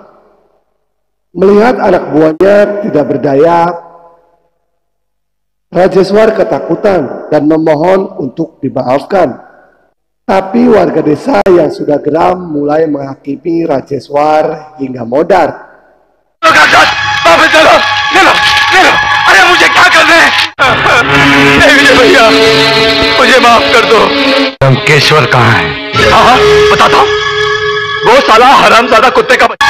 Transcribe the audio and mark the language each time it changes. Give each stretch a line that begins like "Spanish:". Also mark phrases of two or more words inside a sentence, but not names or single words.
Indonesian: Melihat anak buahnya tidak berdaya, Rajeswar ketakutan dan memohon untuk dimaafkan. Tapi warga desa yang sudah geram mulai menghakimi Rajeswar hingga modar.
Hindi: अरे मुझे क्या कर रहे हैं? विजय भैया, मुझे माफ कर दो। लंकेश्वर कहाँ है? हाँ, बताता हूँ। वो साला हरामजादा कुत्ते का